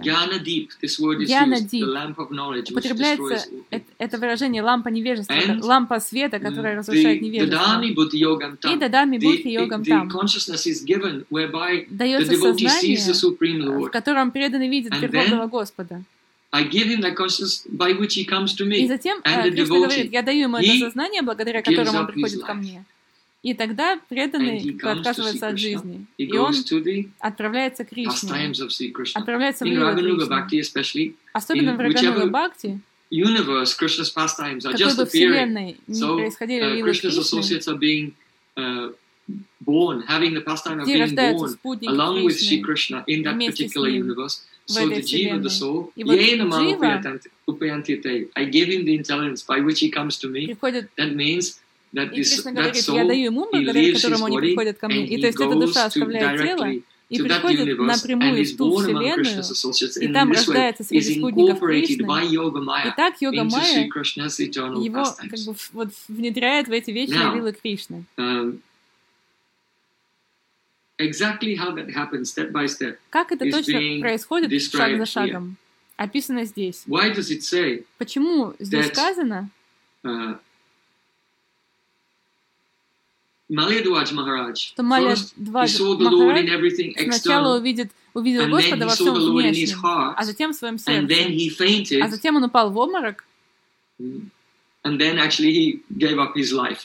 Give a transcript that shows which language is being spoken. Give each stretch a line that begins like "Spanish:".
English: Gyanadip. This word is Gyanadip. Used. The lamp of knowledge.
Russian: Употребляется
English: which destroys...
Russian: это выражение лампа невежества, and лампа света, которая разрушает невежество.
Sanskrit: The Dadami Buddhi Yogam Tam.
Russian: И Дадами Будхи Йогам Там.
English: The consciousness is given whereby the devotee sees the Supreme Lord.
Russian: В котором преданный видит Верховного Господа.
English: I give him that consciousness by which he comes to me.
Russian: И затем Кришна говорит, я даю ему это сознание, благодаря которому он приходит ко мне. И тогда преданный отказывается от жизни. И он отправляется к Кришне. Отправляется в Рагануга Бхакти, особенно в Рагануга Бхакти.
English: Universe, Krishna's pastimes are just appearing. So, born, having the pastime of being born, along with Sri Krishna in that particular universe. So the jiva, the soul, I give him the intelligence by which he comes to me. That means that this that soul, he leaves his body and he goes to directly
Russian: и приходит напрямую в ту Вселенную, и там рождается среди спутников Кришны, и так Йога Майя его как бы вот внедряет в эти вечные лилы Кришны.
English: Exactly how that happens, step by step,
Russian: как это точно происходит шаг за шагом, описано здесь.
English: Why does it say
Russian: почему здесь
English: that,
Russian: сказано, Малядваджа Махарадж. Что Малядваджа сначала увидел Господа во всем внешнем, а затем в своем сердце. А затем он упал в обморок.
English: And then actually he gave up his life,